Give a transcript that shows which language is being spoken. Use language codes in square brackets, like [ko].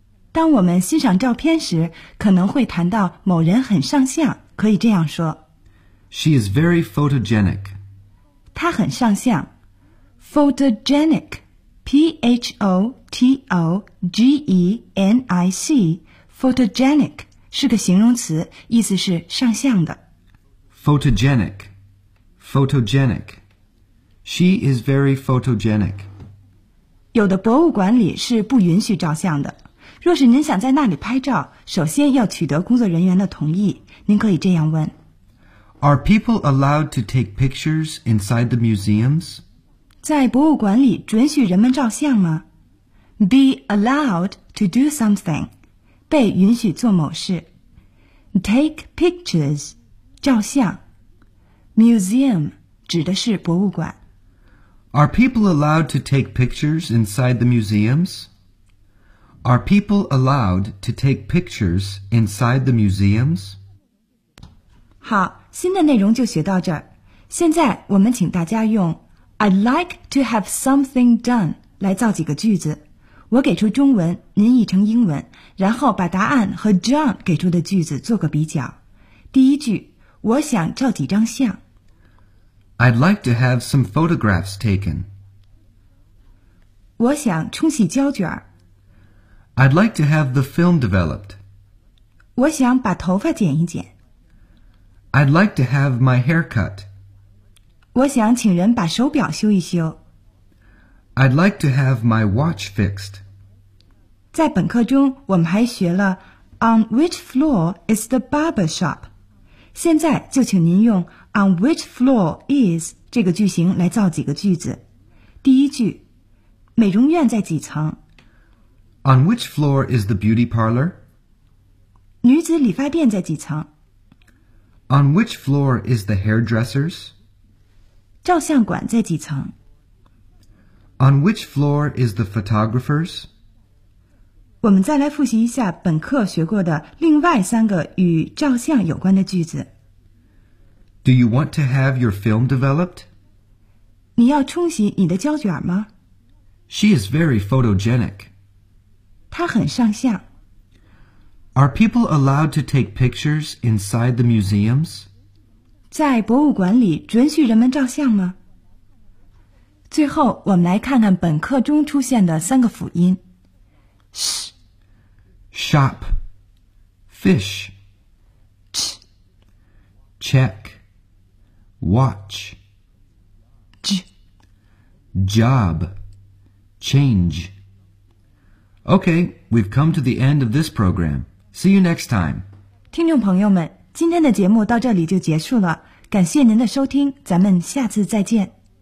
[zh] 当我们欣赏照片时,可能会谈到某人很上相,可以这样说。 [en] She is very photogenic. [zh] 她很上相。Photogenic, P-H-O-T-O-G-E-N-I-C, photogenic. 是个形容词，意思是上相的。 [en] Photogenic, photogenic. She is very photogenic. [zh] 有的博物馆里是不允许照相的。若是您想在那里拍照，首先要取得工作人员的同意。您可以这样问 [en] Are people allowed to take pictures inside the museums? [zh] 在博物馆里准许人们照相吗 [en] Be allowed to do something. [zh] 被允许做某事 Take pictures 照相 Museum 指的是博物馆 [en] Are people allowed to take pictures inside the museums? Are people allowed to take pictures inside the museums? [zh] 好新的内容就学到这儿现在我们请大家用 [en] I'd like to have something done [zh] 来造几个句子我给出中文，您译成英文，然后把答案和 John 给出的句子做个比较。第一句，我想照几张相。 [en] I'd like to have some photographs taken. [zh] 我想冲洗胶卷。 [en] I'd like to have the film developed. [zh] 我想把头发剪一剪。 [en] I'd like to have my hair cut. [zh] 我想请人把手表修一修。 [en] I'd like to have my watch fixed. [zh] 在本课中我们还学了 [en] On which floor is the barber shop? [zh] 现在就请您用 [en] On which floor is [zh] 这个句型来造几个句子。第一句美容院在几层 [en] On which floor is the beauty parlor? [zh] 女子理发店在几层 [en] On which floor is the hairdresser's? [zh] 照相馆在几层 [en] On which floor is the photographer's? [zh] 我们再来复习一下本课学过的另外三个与照相有关的句子。 [en] Do you want to have your film developed? [zh] 你要冲洗你的胶卷吗? [en] She is very photogenic. [zh] 她很上相。 [en] Are people allowed to take pictures inside the museums? [zh] 在博物馆里准许人们照相吗?最后我们来看看本课中出现的三个辅音 [en] sh shop fish ch check watch j job change Okay, we've come to the end of this program. See you next time. [zh] 听众朋友们，今天的节目到这里就结束了，感谢您的收听，咱们下次再见。